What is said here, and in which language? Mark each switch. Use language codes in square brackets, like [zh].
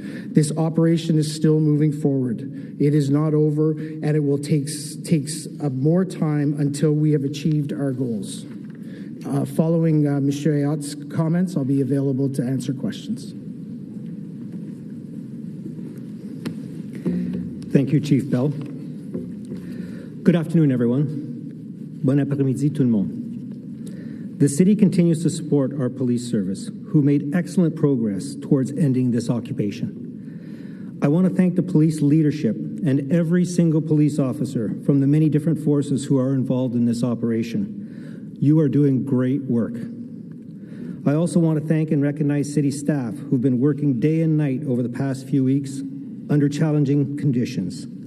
[en] This operation is still moving forward. It is not over, and it will take more time until we have achieved our goals. Following Mr. Ayot's comments, I'll be available to answer questions. Thank you, Chief Bell. Good afternoon, everyone. [fr] Bon après-midi, tout le monde. [en] The city continues to support our police service, who made excellent progress towards ending this occupation. I want to thank the police leadership and every single police officer from the many different forces who are involved in this operation. You are doing great work. I also want to thank and recognize city staff who've been working day and night over the past few weeks under challenging conditions.